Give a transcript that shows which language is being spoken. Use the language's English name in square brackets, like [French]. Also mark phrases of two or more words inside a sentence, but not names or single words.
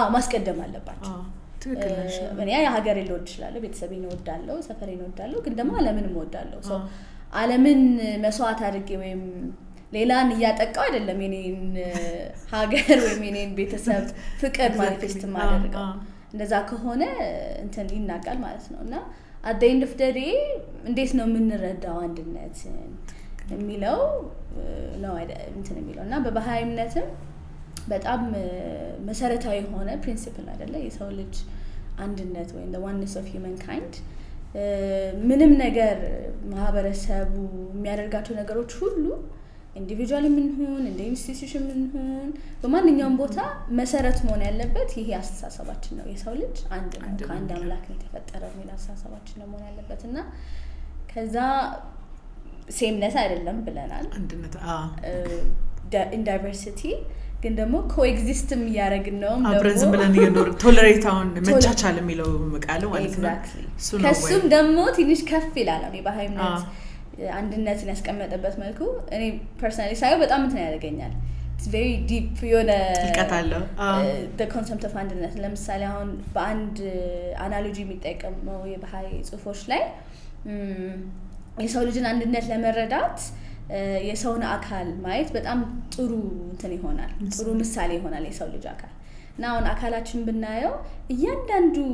[Amharic] ማስቀደም አለባቸው እኔ ሀገሬን ልወድ እችላለሁ ቤተሰቤን እወዳለሁ ሰፈሬን እወዳለሁ ግን ደግሞ ዓለምንም እወዳለሁ ዓለምን መስዋዕት አድርጌ ወይም ሌላን እያጠቃው አይደለም የኔን ሀገር ወይም የኔን ቤተሰብ ፍቅር ማኒፌስት ማድረግው እንደዛ ከሆነ እንትን ይናጋል ማለት ነውና [English] at the end of the day [Amharic] እንዴት ነው የምንረዳው አንድነት የሚለው ነው እንትን የሚለውና በባህላዊ እምነትም በጣም መሰረታዊ ሆነ ፕሪንሲፕል አይደለ የሰው ልጅ አንድነት ወይ [English] the oneness of humankind [Amharic] ምንም ነገር ማህበረሰቡ የሚያደርጋቸው ነገሮች ሁሉ ኢንዲቪጁዋሊ ምን ሆነ እንደ ኢንስቲትዩሽን ምን ሆነ በማንኛውም ቦታ መሰረት መሆን ያለበት ይሄ አስተሳሰባችን ነው የሰው ልጅ አንድ ነው ከአንድ አምላክ ነው የተፈጠረው የሚል አስተሳሰባችን ነው መሆን ያለበትና ከዛ ሴምነስ አይደለም ብለናል አንድነት [English] in diversity [Amharic] ግን ደግሞ ኮኤግዚስትም ያደረግን ነው አብረን ዝም ብለን እየኖር ቶለሬት አሁን መቻቻል የሚለው መቃል ማለት ነው ከሱም ደግሞ ትንሽ ከፍ ይላል ነው በሃይማኖት አንድነትን ያስቀመጠበት መልኩ እኔ ፐርሰናሊ ሳይው በጣም እንትን ያደርገኛል [English] it's very deep [Amharic] የሆነ ልቀታለው [English] the concept of [Amharic] አንድነት ለምሳሌ አሁን በአንድ አናሎጂ የሚጠቀመው የባህል ጽሁፎች ላይ የሰው ልጅን አንድነት ለመረዳት የሰውን አካል ማየት በጣም ጥሩ እንትን ይሆናል ጥሩ ምሳሌ ይሆናል የሰው ልጅ አካል እና አሁን አካላችን ብናየው እያንዳንዱ